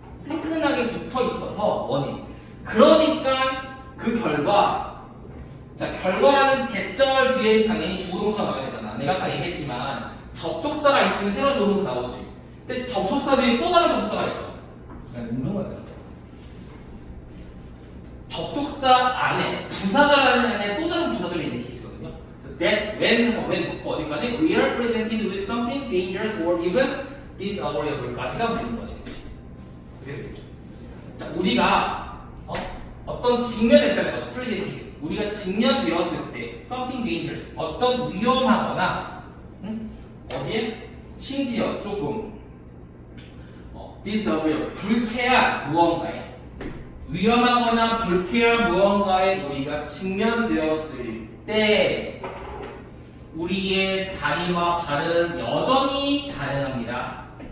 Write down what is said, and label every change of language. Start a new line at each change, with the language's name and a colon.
Korean: 끈끈하게 붙어 있어서 원인. 그러니까 그 결과, 결과라는 대절 뒤에 당연히 주어동사가 나와야 되잖아. 내가 아까 얘기했지만 접속사가 있으면 새로 주어동사 나오지. 근데 접속사 뒤에 또 다른 접속사가 있죠. 운동하다. 접속사 안에 부사절 안에 또 다른 부사절이 있는 케이스거든요.
English: That when
Korean: 어디까지?
English: We are presented with something dangerous or even disagreeable
Korean: 까지가 묻는 거지. 그게 되겠죠. 자, 우리가 어떤 직면했다는 거죠. presented. 우리가 직면되었을 때
English: something dangerous
Korean: 어떤 위험하거나 어디에? 심지어 조금 disagreeable 불쾌한 무언가에 위험하거나 불쾌한 무언가에 우리가 직면되었을 때 우리의 다리와 발은 여전히 반응합니다.